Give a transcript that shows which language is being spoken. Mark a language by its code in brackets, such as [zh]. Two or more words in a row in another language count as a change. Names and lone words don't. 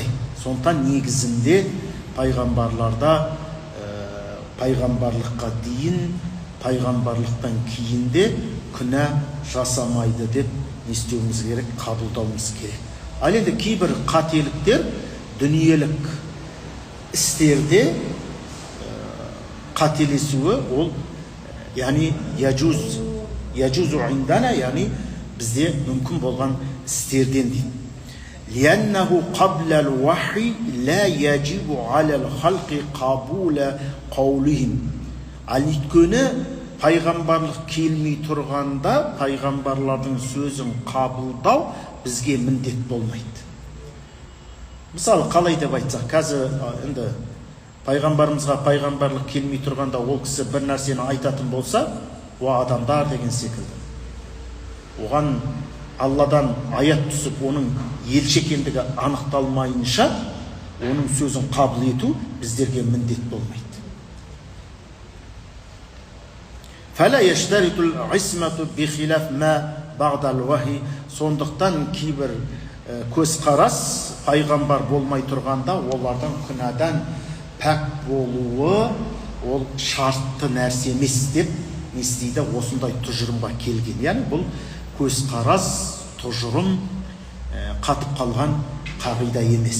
[kk] Сондықтан негізінде пайғамбарларда пайғамбарлыққа дейін, пайғамбарлықтан кейін де күнә жасамайды деп естуіміз керек, қабылдауымыз керек. Ал енді кейбір қателіктер дүниелік істерде қателесуі ол, яғни [ar] يجوز عندنا, [kk] яғни бізде мүмкін болған істерден дейді. [ar] لأنه قبل الوحي لا يجب على الخلق قبول قولهم. [kk] Өйткені пайғамбарлық келмей тұрғанда пайғамбарлардың сөзін қабылдау бізге міндет болмайды. Мысалы, қалай деп айтсақ, қазір енді пайғамбарымызға пайғамбарлық келмей тұрғанда ол кісі бір нәрсені айтатын болса, о адамдар деген секілді. Оған Алладан аят түсіп, оның елші екендігі анықталмайынша, оның сөзін қабыл ету біздерге міндет болмайды. [ar] فَلَا يَشْتَرِطُ الْعِصْمَةُ بِخِلَافِ مَا بَعْدَ الْوَحْيِ. [kk] Сондықтан кейбір көзқарас пайғамбар болмай тұрғанда олардың күнәдан пәк болуы ол шартты нәрсе емес деп не істейді? Осындай тұжырымға келген. Яғни бұл көзқарас, тұжырым қатып қалған қағида емес.